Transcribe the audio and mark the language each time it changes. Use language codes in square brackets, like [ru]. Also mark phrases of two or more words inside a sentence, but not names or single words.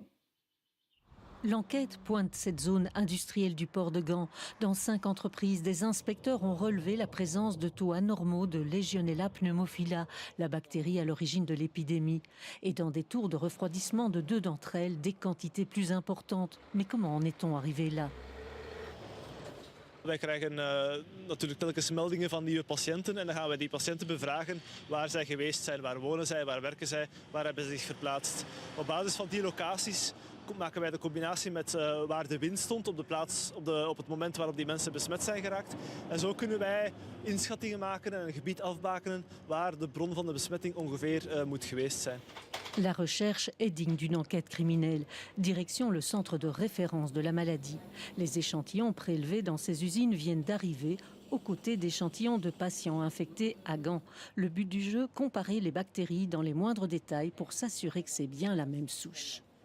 [fr] L'enquête pointe cette zone industrielle du port de Gand. Dans 5 entreprises, des inspecteurs ont relevé la présence de taux anormaux de Legionella pneumophila, la bactérie à l'origine de l'épidémie. Et dans des tours de refroidissement de 2 d'entre elles, des quantités plus importantes. Mais comment en est-on arrivé là? [nl] Wij krijgen natuurlijk telkens meldingen van nieuwe patiënten en dan gaan we die patiënten bevragen waar zij geweest zijn, waar wonen zij, waar werken zij, waar hebben ze zich verplaatst. Op basis van die locaties maken wij de combinatie met waar de wind stond op de plaats, op het moment waarop die mensen besmet zijn geraakt. En zo kunnen wij inschattingen maken en een gebied afbakenen waar de bron van de besmetting ongeveer moet geweest zijn. [fr] La recherche est digne d'une enquête criminelle. Direction le centre de référence de la maladie. Les échantillons prélevés dans ces usines viennent d'arriver aux côtés d'échantillons de patients infectés à Gand. Le but du jeu, comparer les bactéries dans les moindres détails pour s'assurer que c'est bien la même souche.